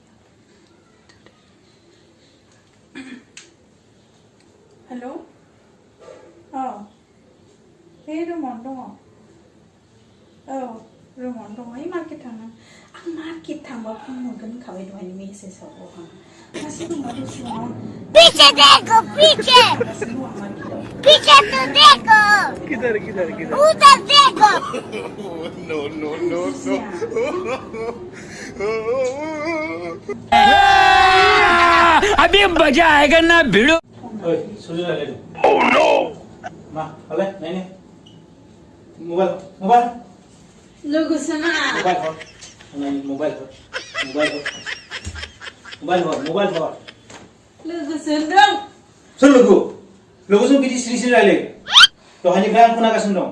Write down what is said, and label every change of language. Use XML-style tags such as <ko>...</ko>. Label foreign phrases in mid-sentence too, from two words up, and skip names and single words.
<brx>हेल' औ बे रुमावनो दङ औ रुमावनो दङ ओइ मार्केट थांनो आं मार्केट थांबा फन हरगोन होनखाबाय दहायनो मेसेजाव आं गासै दङ दसेयाव</brx> <hi>पीछे देखो पीछे पीछे तो देखो किधर किधर किधर उधर देखो</hi> <en>नो नो नो</en> <hi>अभी मजा आएगा ना भिड़ो</hi> <brx>ओए सुजु रायलाय</brx> <en>oh no</en> <brx>मा हालाय नायनो मबाइल मबाइल लोगोसो ना मबाइल हर नायनो मबाइल हर मबाइल हर लोगोसो दं सोर लोगो लोगोजों बिदि सिरि सिरि रायलाय दहायनिफ्राय आं खोनागासिनो दं</brx>